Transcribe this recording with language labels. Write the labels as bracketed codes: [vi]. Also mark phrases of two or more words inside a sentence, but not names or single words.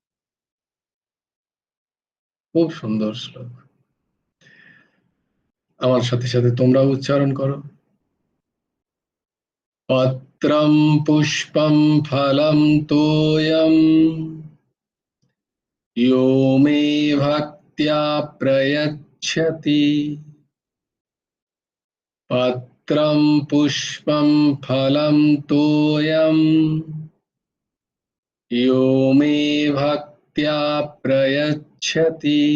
[bn] খুব সুন্দর শ্লোক। আমার সাথে সাথে তোমরাও উচ্চারণ করো। [sa] পত্রম পুষ্পম ফলম তোয়ম यो मे भक्त्या प्रयच्छति पत्रं पुष्पं फलं तोयम् यो मे भक्त्या प्रयच्छति